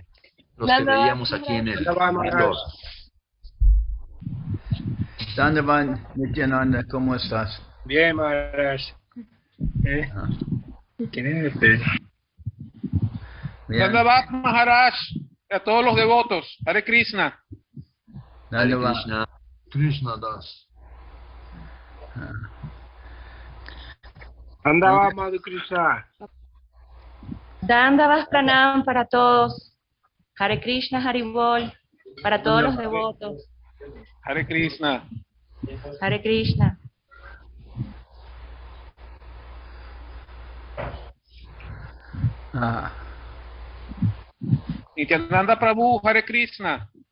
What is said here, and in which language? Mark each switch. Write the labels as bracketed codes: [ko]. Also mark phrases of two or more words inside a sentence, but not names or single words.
[es] Los que veíamos aquí en el blog. Dandavan, Nityananda, ¿cómo estás? Bien, Maharaj. ¿Quién es este? Dandavad Maharaj, a todos los devotos. Hare Krishna. Hare Krishna. Krishna Das. Dandavad Madhu Krishna. [sa] Dandavad pranam [es] para todos. Hare Krishna, Haribol. Para todos los devotos. Hare Krishna. Hare Krishna. Nityananda Prabhu, Hare Krishna.